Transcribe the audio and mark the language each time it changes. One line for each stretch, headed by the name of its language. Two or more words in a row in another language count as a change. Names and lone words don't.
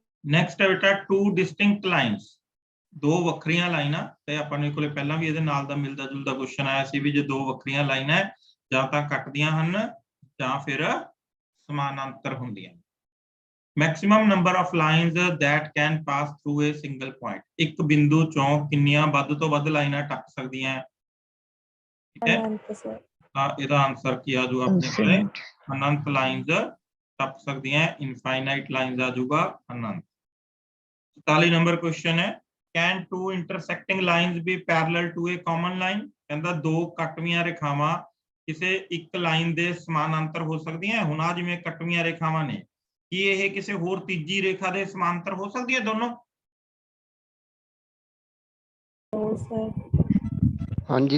Punjabi: ਨੈਕਸਟ ਹੈ ਬੇਟਾ
English: two distinct lines,
Punjabi: ਦੋ ਵੱਖਰੀਆਂ ਲਾਈਨਾਂ। ਤੇ ਆਪਾਂ ਨੇ ਕੋਲੇ ਪਹਿਲਾਂ ਵੀ ਇਹਦੇ ਨਾਲ ਦਾ ਮਿਲਦਾ ਜੁਲਦਾ ਕੁਐਸਚਨ ਆਇਆ ਸੀ ਵੀ ਜੇ ਦੋ ਵੱਖਰੀਆਂ ਲਾਈਨਾਂ ਹੈ ਜਾਂ ਤਾਂ ਕੱਟਦੀਆਂ ਹਨ ਜਾਂ ਫਿਰ ਸਮਾਨਾਂਤਰ ਹੁੰਦੀਆਂ।
English: maximum number of lines that can pass through a single point,
Punjabi: ਇੱਕ ਬਿੰਦੂ ਚੋਂ ਕਿੰਨੀਆਂ ਵੱਧ ਤੋਂ ਵੱਧ ਲਾਈਨਾਂ ਟੱਪ ਸਕਦੀਆਂ ਹੈ, ਠੀਕ ਹੈ। ਅਨੰਤ ਸਰ। ਤਾਂ ਇਹਦਾ ਆਨਸਰ ਕੀ ਆ ਜਾਊਗਾ ਆਪਣੇ ਕੋਲੇ? ਅਨੰਤ ਲਾਈਨਸ ਟੱਪ ਸਕਦੀਆਂ,
English: infinite lines
Punjabi: ਆ ਜਾਊਗਾ ਅਨੰਤ। 44 ਨੰਬਰ ਕੁਐਸਚਨ ਹੈ,
English: can two intersecting lines be parallel to a common line?
Punjabi: ਕਹਿੰਦਾ ਦੋ ਕੱਟਵੀਆਂ ਰੇਖਾਵਾਂ ਕਿਸੇ ਇੱਕ ਲਾਈਨ ਦੇ ਸਮਾਨਾਂਤਰ ਹੋ ਸਕਦੀਆਂ। ਹੁਣ ਆ ਜਿਵੇਂ ਕੱਟਵੀਆਂ ਰੇਖਾਵਾਂ ਨੇ, ਕੀ ਇਹ ਕਿਸੇ ਹੋਰ ਤੀਜੀ ਰੇਖਾ ਦੇ ਸਮਾਂਤਰ ਹੋ ਸਕਦੀ ਹੈ ਦੋਨੋਂ?
English: no sir.
Punjabi: ਹਾਂ ਜੀ